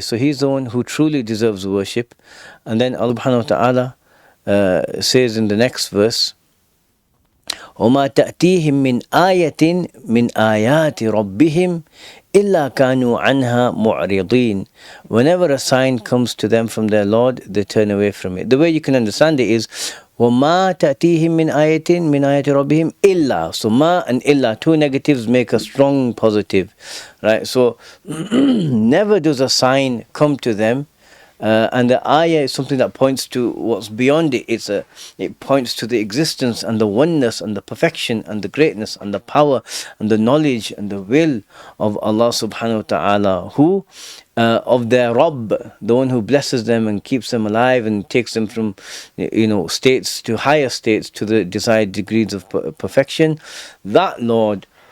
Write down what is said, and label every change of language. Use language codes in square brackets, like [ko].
[en] So he's the one who truly deserves worship. And then Allah subhanahu wa ta'ala says in the next verse, [ar] وَمَا تَأْتِيهِم مِّنْ آيَةٍ مِّنْ آيَاتِ رَبِّهِمْ إِلَّا كَانُوا عَنْهَا مُعْرِضِينَ. [en] Whenever a sign comes to them from their Lord, they turn away from it. The way you can understand it is, [ar] وَمَا تَأْتِيهِم مِّنْ آيَةٍ مِّنْ آيَاتِ رَبِّهِمْ إِلَّا. [en] So ma and illa, two negatives make a strong positive, right? So never does a sign come to them. And the ayah is something that points to what's beyond it. It points to the existence and the oneness and the perfection and the greatness and the power and the knowledge and the will of Allah subhanahu wa ta'ala, who of their Rabb, the one who blesses them and keeps them alive and takes them from states to higher states to the desired degrees of perfection. That Lord.